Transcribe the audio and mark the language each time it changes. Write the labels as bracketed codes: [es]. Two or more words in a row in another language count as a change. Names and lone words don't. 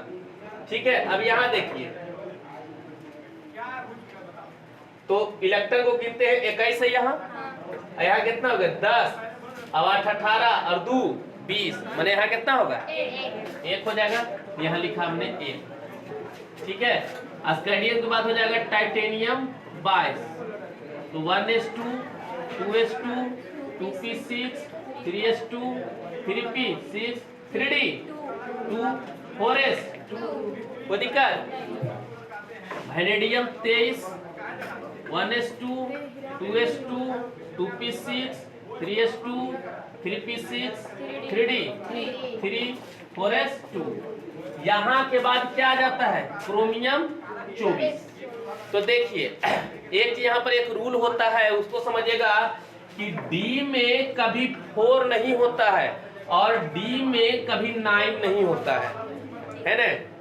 [hi] ठीक है, अब यहाँ देखिए तो इलेक्ट्रॉन को गिनते हैं 21 है यहाँ, यहाँ कितना होगा 10, अब 8 18 और 2 20, मैंने यहाँ कितना होगा 1 हो जाएगा, यहाँ लिखा हमने 1। ठीक है, स्कैडियम के बाद हो जाएगा टाइटेनियम 22, तो 1s2 2s2 2p6 3s2 3p6 3d 2 4s, कोई दिक्कत? वेनेडियम 23 1s2 2s2 2p6 3s2 3p6 3d 3 4s2। यहाँ के बाद क्या आ जाता है क्रोमियम 24। तो देखिए एक यहाँ पर एक रूल होता है, उसको समझिएगा कि D में कभी 4 नहीं होता है और D में कभी 9 नहीं होता है ना।